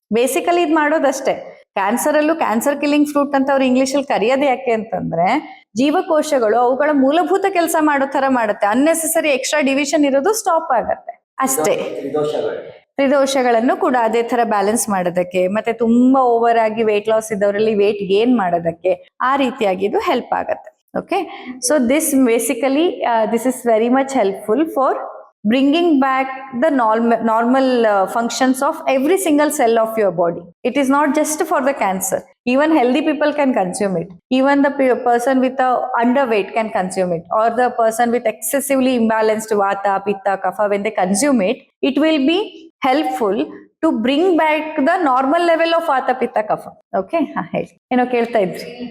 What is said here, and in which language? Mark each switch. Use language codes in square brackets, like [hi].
[kn] Basically ಇದು ಮಾಡೋದಷ್ಟೇ. Cancer ಅಲ್ಲೂ cancer killing fruit ಅಂತ ಅವ್ರು ಇಂಗ್ಲಿಷ್ ಅಲ್ಲಿ ಕರೆಯೋದು ಯಾಕೆ ಅಂತಂದ್ರೆ ಜೀವಕೋಶಗಳು ಅವುಗಳ ಮೂಲಭೂತ ಕೆಲಸ ಮಾಡೋ ತರ ಮಾಡುತ್ತೆ. ಅನ್ನೆಸೆಸರಿ ಎಕ್ಸ್ಟ್ರಾ ಡಿವಿಷನ್ ಇರೋದು ಸ್ಟಾಪ್ ಆಗತ್ತೆ ಅಷ್ಟೇ. ತ್ರಿದೋಷಗಳನ್ನು ಕೂಡ ಅದೇ ತರ ಬ್ಯಾಲೆನ್ಸ್ ಮಾಡೋದಕ್ಕೆ, ಮತ್ತೆ ತುಂಬಾ ಓವರ್ ಆಗಿ ವೇಟ್ ಲಾಸ್ ಇದ್ದವರಲ್ಲಿ ವೇಟ್ ಗೇನ್ ಮಾಡೋದಕ್ಕೆ ಆ ರೀತಿಯಾಗಿ ಇದು ಹೆಲ್ಪ್ ಆಗುತ್ತೆ. [en] Okay, so this basically this is very much helpful for bringing back the normal functions of every single cell of your body. It is not just for the cancer. Even healthy people can consume it. Even the person with a underweight can consume it, or the person with excessively imbalanced vata, pitta, kapha, when they consume it, it will be helpful to bring back the normal level of vata, pitta, kapha. [kn] Okay, ha ಹೇಳಿ, ಏನೋ ಕೇಳ್ತಾ ಇದ್ರಿ.